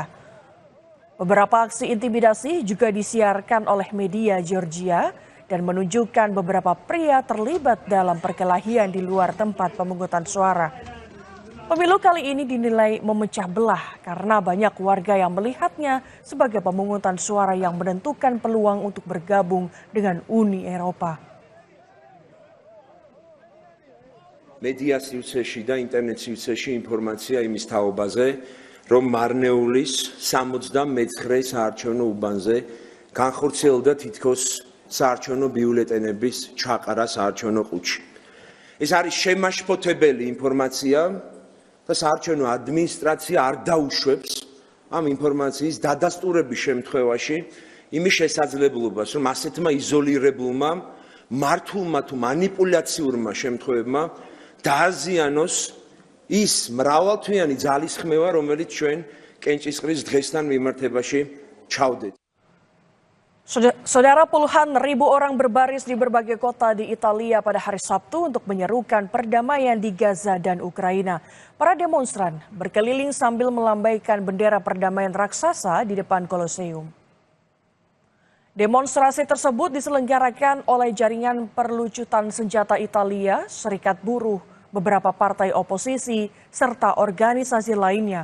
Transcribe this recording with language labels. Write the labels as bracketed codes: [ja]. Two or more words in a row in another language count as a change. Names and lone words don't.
[id] Beberapa aksi intimidasi juga disiarkan oleh media Georgia dan menunjukkan beberapa pria terlibat dalam perkelahian di luar tempat pemungutan suara. Pemilu kali ini dinilai memecah belah karena banyak warga yang melihatnya sebagai pemungutan suara yang menentukan peluang untuk bergabung dengan Uni Eropa. [ka] Media სივრცეში და ინტერნეტ სივრცეში ინფორმაცია იმის თაობაზე, რომ მარნეულის 79 საარჩევნო უბანზე განხორციელდა თითქოს საარჩევნო ბიულეტენების ჩაყარა საარჩევნო ყუთში. ეს არის შემაშფოთებელი ინფორმაცია და საარჩევნო ადმინისტრაცია არ დაუშვებს ამ ინფორმაციის დადასტურების შემთხვევაში იმის შესაძლებლობას, რომ ასეთმა იზოლირებულმა მართულმა თუ მანიპულაციურმა შემთხვევებმა დააზიანოს ის მრავალთვიანი ძალისხმევა, რომელიც ჩვენ კენჭისყრის დღესთან მიმართებაში ჩავდეთ. [id] Saudara, puluhan ribu orang berbaris di berbagai kota di Italia pada hari Sabtu untuk menyerukan perdamaian di Gaza dan Ukraina. Para demonstran berkeliling sambil melambaikan bendera perdamaian raksasa di depan Koloseum. Demonstrasi tersebut diselenggarakan oleh jaringan perlucutan senjata Italia, Serikat Buruh, beberapa partai oposisi, serta organisasi lainnya.